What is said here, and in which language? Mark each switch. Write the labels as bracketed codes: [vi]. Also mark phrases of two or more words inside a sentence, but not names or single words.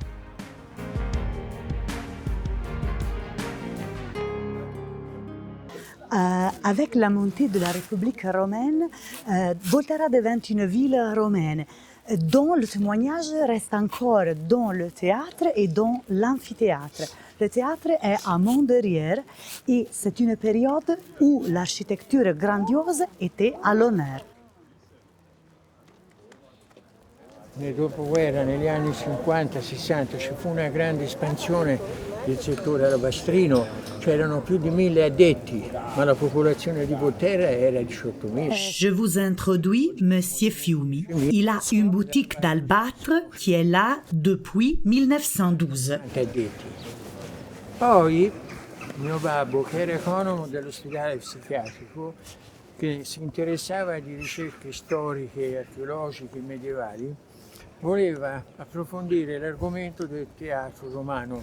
[fr] Avec la montée de la République romaine, Volterra devint une ville romaine dont le témoignage reste encore dans le théâtre et dans l'amphithéâtre. Le théâtre est à Mont-Derrière et c'est une période où l'architecture grandiose était à l'honneur. [it] Nel dopoguerra, negli anni 50-60, ci fu una grande espansione del settore alabastrino, c'erano più di 1000 addetti, ma la popolazione di Volterra era 18.000. [fr] Je vous introduis Monsieur Fiumi. Il a une boutique d'albâtre qui est là depuis 1912. [it] Addetti. Poi mio babbo, che era economo dell'ospedale psichiatrico, che si interessava di ricerche storiche e archeologiche medievali, voleva approfondire l'argomento del teatro romano.